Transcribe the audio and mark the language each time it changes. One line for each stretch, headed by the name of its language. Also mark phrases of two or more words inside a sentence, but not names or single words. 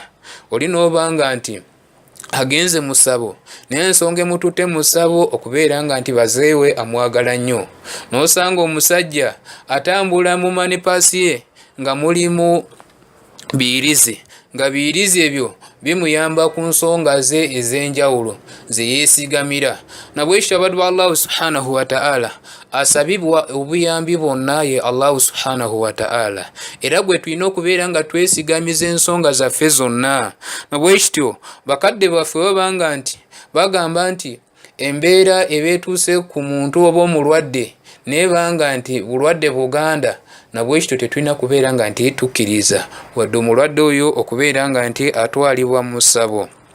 Ganda: Oli n'obanga nti agenze mu ssabo n'ensonga emututte mu ssabo okubeera nga nti bazeewe amwagala nnyo, n'osanga omusajja atambula mu manipasi ye nga mulimu biyirizi, nga biyirizi ebyo bimuyamba ku nsonga ze ez'enjawulo ze yeesigamira. Na bwekityo abaddu ba Allah
Arabic: سبحانه وتعالى
Ganda: asabibwa obuyambi bwonna ye Allah
Arabic: سبحانه وتعالى,
Ganda: era gwe tulina okubeera nga twesigamiza ensonga zaffe zonna. Na bwekityo bakadde baffe babanga nti bagamba nti embeera ebeetuuse ku muntu oba omulwadde nebanga nti bulwadde buganda, na bwekityo tetulina kubeera nga nti tukkiriza wadde omulwadde oyo okubeera nga nti atwalibwa mu ssabo.